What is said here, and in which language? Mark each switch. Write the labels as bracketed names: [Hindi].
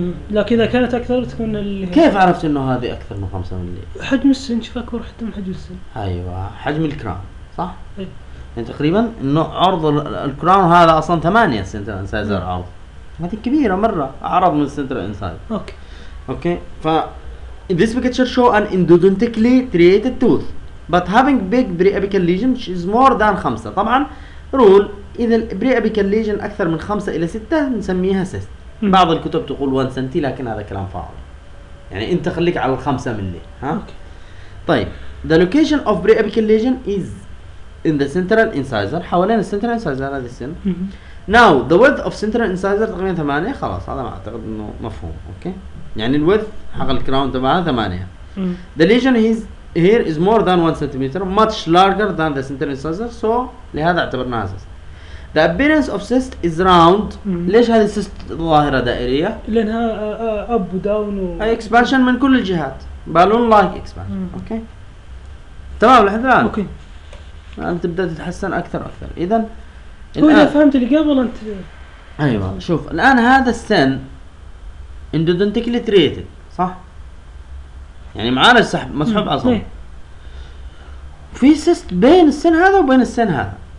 [Arabic] لكن اذا كانت اكثر تكون كيف عرفت انه هذه اكثر من 5 ملم؟ حجم السن، شوف اكبر حتى من حجم السن. ايوه حجم الكراون صح؟ ايه يعني تقريبا انه عرض الكراون هذا اصلا 8 سنتر انسايزر عرض، هذه كبيره مره عرض من السنتر انسايزر. اوكي [English] ف This picture show an endodontically triated tooth but having big preapical lesion which is more than 5. [Arabic] طبعا رول اذا preapical lesion اكثر من 5 الى 6 نسميها cyst. بعض الكتب تقول 1 سنتي لكن هذا كلام فاضي، يعني انت خليك على ال 5 ملي. ها طيب [English] the location of preapical lesion is in the central incisor، [Arabic] حوالين ال [English] central incisor [Arabic] هذا السن. [English] Now the width of central incisor [Arabic] تقريبا 8، خلاص هذا ما اعتقد انه مفهوم. اوكي يعني الوث حق الكراون تبعها 8. [English] The lesion is here is more than 1 centimeter much larger than the central incisor so [Arabic] لهذا اعتبرناها [English] cyst. The appearance of cyst is round. [Arabic] ليش هذه cyst ظاهرة دائرية؟ لأنها up down و [English] expansion [Arabic] من كل الجهات، [English] balloon like expansion. [Arabic] اوكي تمام لحد الآن اوكي الآن تبدأ تتحسن أكثر أكثر. إذا إذا فهمت اللي قبل أنت أيوه شوف الآن هذا السن endodontically treated صح؟ يعني معالج سحب مسحوب عصب. في سيست بين السن هذا وبين السن هذا.